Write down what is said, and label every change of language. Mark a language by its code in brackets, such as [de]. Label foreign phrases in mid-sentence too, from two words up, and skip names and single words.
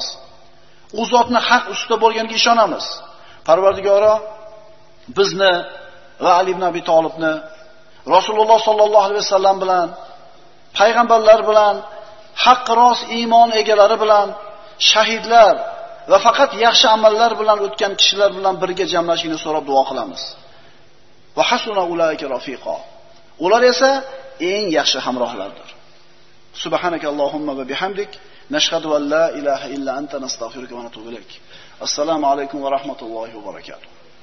[uz] U zotni haq ustida bo'lganiga ishonamiz. Parvardigoro bizni va Ali ibn Abi Talibni Rasululloh [ar] صلى الله عليه وسلم [uz] bilan, payg'ambarlar bilan, haq rost iymon egalari bilan, shahidlar va faqat yaxshi amallar bilan o'tgan kishilar bilan birga jamlashishni so'rab duo qilamiz. [ar] وحسن أولئك رفيقا. [uz] Ular esa eng yaxshi hamrohlardir. [ar] سبحانك اللهم وبحمدك نشهد أن لا إله إلا أنت, نستغفرك ونتوب إليك. السلام عليكم ورحمة الله وبركاته.